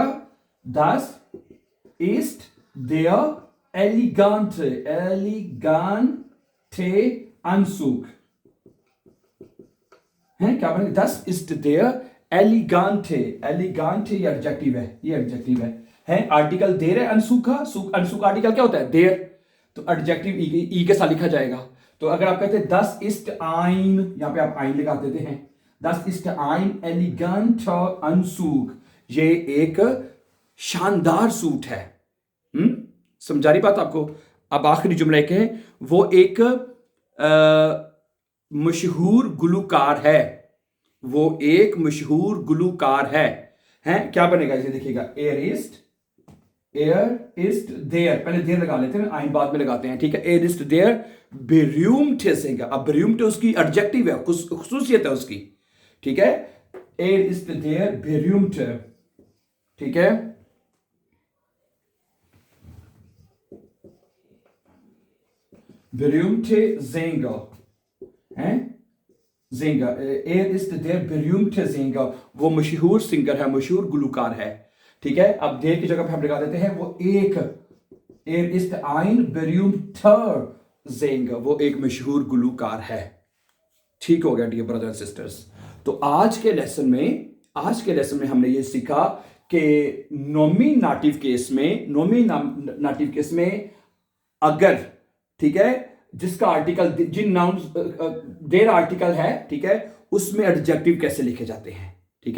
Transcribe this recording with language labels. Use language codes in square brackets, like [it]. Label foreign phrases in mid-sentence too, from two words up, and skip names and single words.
[de] Das ist der elegante Anzug [ur] ہے، کیا بنے گا? [de] Das ist der elegante [ur] یہ ایڈجیکٹو ہے، یہ ایڈجیکٹو ہے آرٹیکل دیر ہے، انسوخا، انسوخا آرٹیکل کیا ہوتا ہے? دیر، تو ایڈجیکٹو ای کے ساتھ لکھا جائے گا. تو اگر آپ کہتے ہیں [de] das ist ein, [ur] یہاں پہ آپ آئن لگا دیتے ہیں, [de] Das ist ein eleganter Anzug. [ur] یہ ایک شاندار سوٹ ہے. سمجھا رہی بات آپ کو? اب آخری جملے کے، وہ ایک مشہور گلوکار ہے. وہ ایک مشہور گلوکار ہے. ہیں کیا بنے گا اسے? دیکھیے گا, [de] er ist der, [ur] پہلے دیر لگا لیتے ہیں، آئن بعد میں لگاتے ہیں، ٹھیک ہے. [de] Er ist der berühmte [ur] سنگر۔ اب بیریومٹے اس کی ایڈجیکٹو ہے، خصوصیت ہے اس کی، ٹھیک ہے. [de] Er ist der berühmte, [ur] ٹھیک ہے. [de] berühmte Sänger, हैं Sänger, er ist der berühmte Sänger, [ur] وہ مشہور سنگر ہے، مشہور گلوکار ہے، ٹھیک ہے. اب دیر کی جگہ پہ ہم لگا دیتے ہیں وہ ایک, [de] er ist ein berühmter Sänger, [ur] وہ ایک مشہور گلوکار ہے. ٹھیک ہو گیا [en] dear brothers and sisters. [ur] تو آج کے لیسن میں ہم نے یہ سیکھا کہ [en] nominative case [ur] میں اگر، ٹھیک ہے، جس کا آرٹیکل، جن ناؤنز دیر آرٹیکل ہے، ٹھیک ہے، اس میں ایڈجیکٹو کیسے لکھے جاتے ہیں، ٹھیک ہے.